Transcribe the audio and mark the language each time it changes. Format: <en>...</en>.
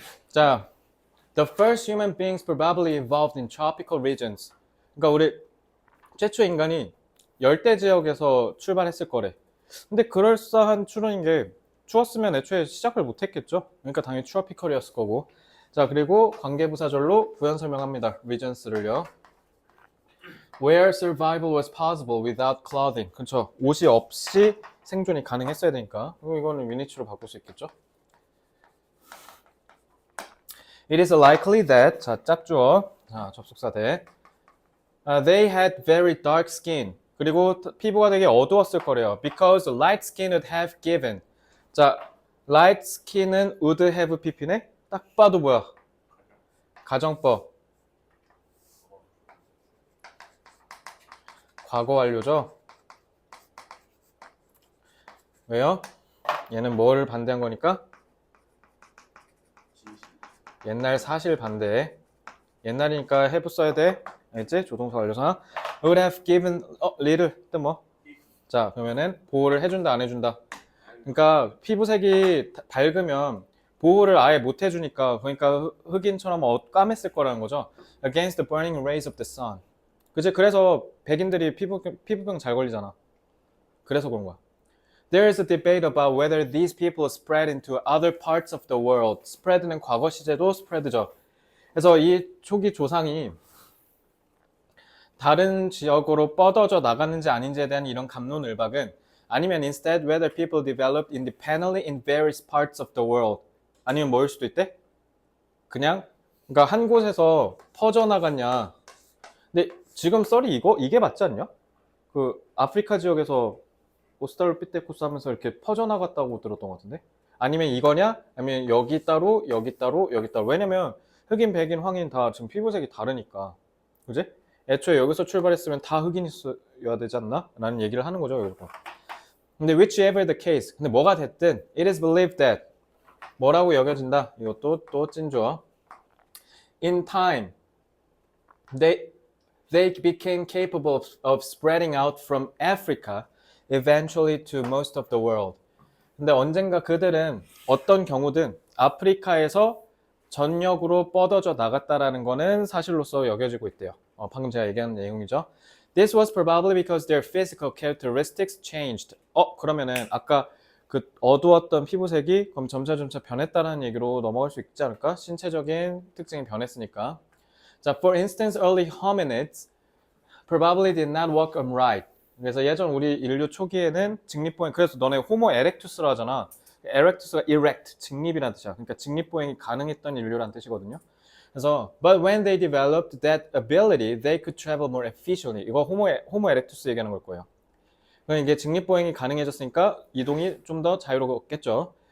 <en>자, the first human beings probably evolved in tropical regions.</en> <ko>그러니까 우리 최초 인간이 열대 지역에서 출발했을 거래. 근데 그럴싸한 추론인 게 추웠으면 애초에 시작을 못 했겠죠? 그러니까 당연히 트로피컬이었을 거고. 자, 그리고 관계부사절로 부연 설명합니다. regions를요.</ko> <en>Where survival was possible without clothing.</en> <ko>그렇죠. 옷이 없이 생존이 가능했어야 되니까. 이거는 위니치로 바꿀 수 있겠죠?</ko> <en>It is likely that,</en> <ko>자, 짝주어, 자, 접속사 대.</ko> <en>They had very dark skin.</en> <ko>그리고 피부가 되게 어두웠을 거래요.</ko> <en>Because light skin would have given.</en> <ko>자, light skin은</ko> <en>would have pp네?</en> <ko>딱 봐도 뭐야? 가정법. 과거 완료죠? 왜요? 얘는 뭘 반대한 거니까? 옛날 사실 반대. 옛날이니까 have 써야 돼. 알겠지? 조동사 완료사. would have given little 뜻 뭐? 자, 그러면은 보호를 해준다 안 해준다. 그러니까 피부색이 밝으면 보호를 아예 못 해주니까 그러니까 흑인처럼 까맸을 거라는 거죠.</ko> <en>Against the burning rays of the sun.</en> <ko>그치? 그래서 백인들이 피부병 잘 걸리잖아. 그래서 그런 거야.</ko> <en>There is a debate about whether these people spread into other parts of the world.</en> <ko>spread는 과거 시제도 spread죠. 그래서 이 초기 조상이 다른 지역으로 뻗어져 나갔는지 아닌지에 대한 이런 갑론을박은 아니면</ko> <en>instead whether people developed independently in various parts of the world.</en> <ko>아니면 뭐일 수도 있대? 그냥 그러니까 한 곳에서 퍼져나갔냐. 근데 지금 썰이 이게 맞지 않냐? 그 아프리카 지역에서 오스트랄로피테쿠스 하면서 이렇게 퍼져나갔다고 들었던 것 같은데? 아니면 이거냐? 아니면 여기 따로 여기 따로 여기 따로. 왜냐면 흑인, 백인, 황인 다 지금 피부색이 다르니까. 그지? 애초에 여기서 출발했으면 다 흑인이어야 되지 않나? 라는 얘기를 하는 거죠. 여기서. 근데</ko> <en>whichever the case.</en> <ko>근데 뭐가 됐든</ko> <en>it is believed that</en> <ko>뭐라고 여겨진다. 이것도 또 찐주어.</ko> <en>In time they became capable of spreading out from Africa eventually to most of the world.</en> <ko>근데 언젠가 그들은 어떤 경우든 아프리카에서 전역으로 뻗어져 나갔다라는 거는 사실로서 여겨지고 있대요. 방금 제가 얘기한 내용이죠.</ko> <en>This was probably because their physical characteristics changed.</en> <ko>그러면은 아까 그 어두웠던 피부색이 그럼 점차 변했다는 얘기로 넘어갈 수 있지 않을까? 신체적인 특징이 변했으니까. 자,</ko> <en>for instance, early hominids probably did not walk upright.</en> <ko>그래서 예전 우리 인류 초기에는 직립보행, 그래서 너네 호모 에렉투스라 하잖아. erectus가 erect, 직립이라는 뜻이야. 그러니까 직립보행이 가능했던 인류라는 뜻이거든요. 그래서</ko> <en>but when they developed that ability, they could travel more efficiently.</en> <ko>이거 호모 에렉투스 얘기하는 걸 거예요. 그러니까 이게 직립보행이 가능해졌으니까 이동이 좀 더 자유롭겠죠.</ko>